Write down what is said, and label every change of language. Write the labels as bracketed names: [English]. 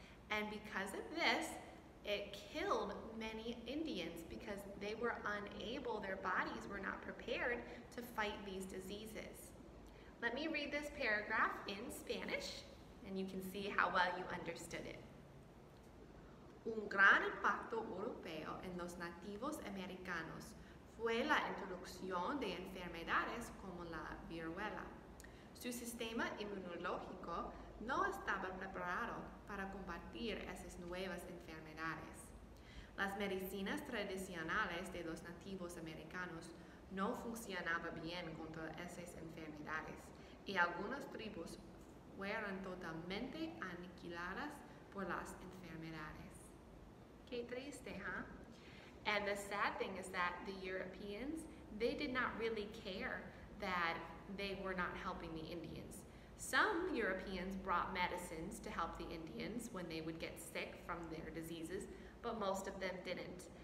[English] And because of this, it killed many Indians because they were unable, their bodies were not prepared to fight these diseases. Let me read this paragraph in Spanish, and you can see how well you understood it. [Spanish] Un gran impacto europeo en los nativos americanos fue la introducción de enfermedades como la viruela. Su sistema inmunológico no estaba preparado para combatir esas nuevas enfermedades. Las medicinas tradicionales de los nativos americanos no funcionaban bien contra esas enfermedades y algunas tribus fueron totalmente aniquiladas por las enfermedades. Qué triste, huh? [English] And the sad thing is that the Europeans, they did not really care that they were not helping the Indians. Some Europeans brought medicines to help the Indians when they would get sick from their diseases, but most of them didn't.